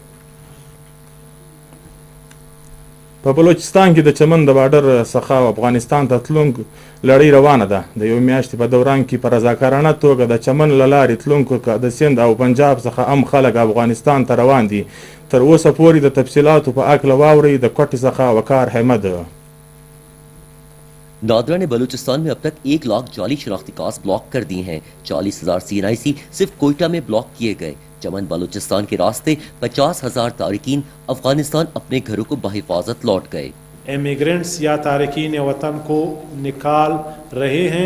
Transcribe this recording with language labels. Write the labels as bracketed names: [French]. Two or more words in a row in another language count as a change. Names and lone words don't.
[Pashto] په بلوچستان کې د چمن د بارډر څخه افغانستان ته تلونکو لړۍ روانه ده. د یو میاشتې په دوران کې په رضاکارانه توګه د چمن له لارې تلونکو د سند او پنجاب څخه هم خلک افغانستان ته روان دي. تر اوسه پورې د تفصیلاتو په هکله واورئ. د کوټې څخه وقار احمد. [Urdu] نادرا نے بلوچستان میں اب تک 1 لاکھ جعلی شناختی کارڈ بلاک کر دیے ہیں. 40,000 CNIC صرف کوئٹہ میں بلاک کیے گئے. چمن بلوچستان کے راستے 50,000 تارکین افغانستان اپنے گھروں کو بحفاظت لوٹ گئے. امیگرینٹس یا تارکین وطن کو نکال رہے ہیں.